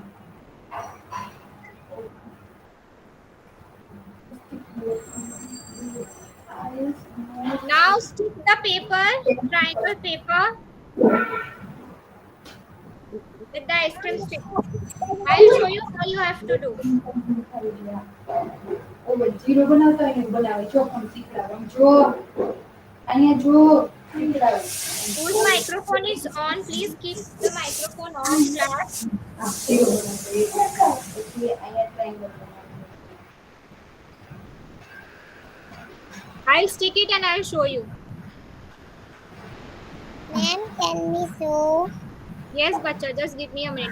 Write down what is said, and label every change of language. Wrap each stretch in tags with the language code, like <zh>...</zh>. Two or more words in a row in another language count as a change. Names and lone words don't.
<en>Now stick the paper, triangle paper, with the ice cream stick. I'll show you how you have to do.</en> <gu>જીરો બનાવતા હોય ને બનાવે જો પણ શીખડાવે જો અહીંયા જો શીખડાવે</gu> <en>Whose microphone is on? Please keep the microphone off, class.</en> <gu>હા જીરો બનાવતા પછી અહીંયા ટ્રાયંગલ બનાવે</gu> <en>I'll stick it and I'll show you. Ma'am, can we show? Yes, bacha, just give me a minute.</en>